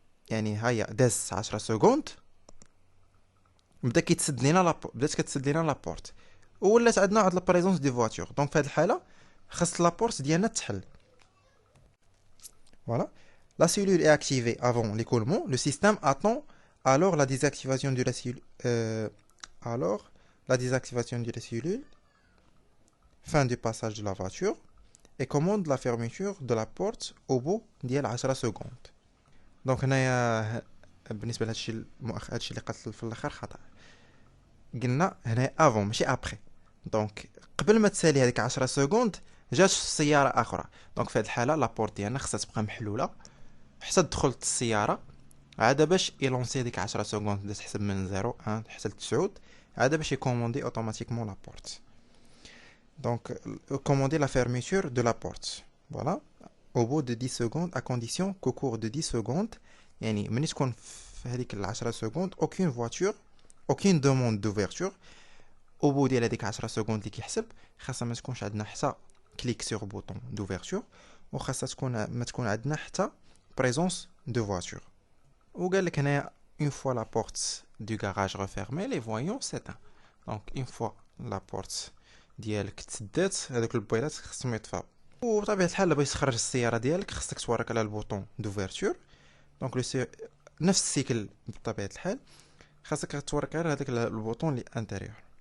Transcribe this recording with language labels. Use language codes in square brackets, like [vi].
[ar] يعني هيا داز 10 سكوند بدات كتسد لينا لابورت، ولات عندنا واحد لابريزونس دي فواتور. دونك في هذه الحاله خاص لابورت ديالنا تحل. [fr] Voilà. La cellule est activée avant l'écoulement. Le système attend alors la désactivation de la cellule. Alors, la désactivation de la cellule, fin du passage de la voiture, et commande la fermeture de la porte au bout ديال 10 secondes. [ar] Donc هنايا بالنسبه لهادشي هادشي اللي قلت في الاخر خطا. قلنا هنا افون ماشي ابري. دونك قبل ما تسالي هذيك 10 سكوند جات سياره اخرى. دونك في هذه الحاله لابورت ديالنا خصها تبقى محلوله حتى دخلت السياره، عاد باش يلونسي ديك 10 سكوند تحسب من 0 1 حتى ل 9، عاد باش يكوموندي اوتوماتيكمون لابورت. [fr] دونك commander la fermeture de la porte. Voilà. Au bout de 10 secondes, à condition qu'au cours de 10 secondes, [ar] يعني ملي تكون في هذيك [fr] 10 secondes, aucune voiture, aucune demande d'ouverture. Au bout [ar] ديال هذيك 10 secondes اللي كيحسب خاصها ما تكونش عندنا حتى كليك سور بوطون d'ouverture، وخاصها تكون ما تكون عندنا حتى [fr] présence de voiture. [ar] وقال لك هنايا [fr] une fois la porte du garage refermée, les voyants s'éteignent. Donc une fois la porte [ar] ديالك تسدات هذوك البويلات خصهم يطفاو. وبطبيعه الحال باش تخرج السياره ديالك خصك تورك على البوطون دوفيرتور. دونك نفس السيكل بطبيعه الحال خاصك تورك على هذاك البوطون اللي انتيريور.